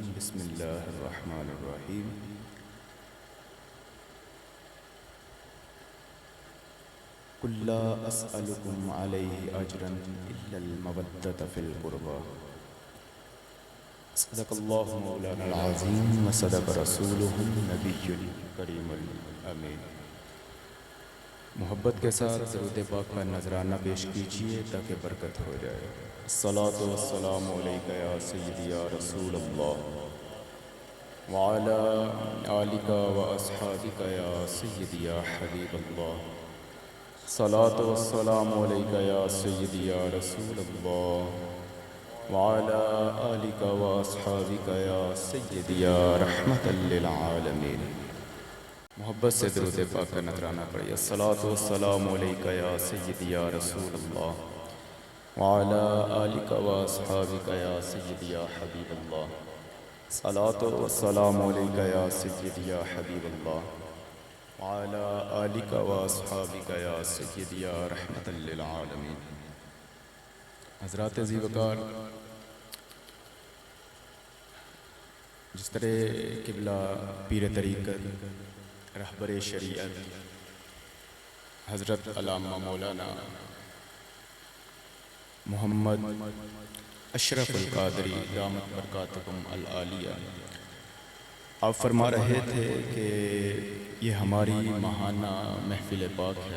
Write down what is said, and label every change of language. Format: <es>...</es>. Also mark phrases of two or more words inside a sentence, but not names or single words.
<ar>بسم الله الرحمن الرحيم۔ قل لا أسألكم عليه أجرا إلا المودة في القربى. صدق الله مولانا العظيم وصدق رسوله النبي الكريم الأمين.</ar> <ur>محبت کے ساتھ درود پاک کا نذرانہ پیش کیجیے تاکہ برکت ہو جائے.</ur> <ar>الصلاة والسلام عليك يا سيدي يا رسول الله وعلى آلك وأصحابك يا سيدي يا حبيب الله. الصلاة والسلام عليك يا سيدي يا رسول الله وعلى آلك وأصحابك يا سيدي يا رحمة للعالمين.</ar> <ur>محبت سے درود پاک کا نذرانہ پڑھیے.</ur> <ar>الصلاة والسلام عليك يا سيدي يا رسول الله وعلى آلك وأصحابك يا سيدي يا حبيب الله. الصلاة والسلام عليك يا سيدي يا حبيب الله وعلى آلك وأصحابك يا سيدي يا رحمة للعالمين.</ar> <ur>حضرات ذی وقار، جس طرح قبلہ پیر طریقت رہبر شریعت حضرت علامہ مولانا محمد اشرف القادری</ur> <ar>دامت برکاتہم العالیہ</ar> <ur>آپ فرما رہے تھے کہ یہ ہماری ماہانہ محفل پاک ہے.</ur>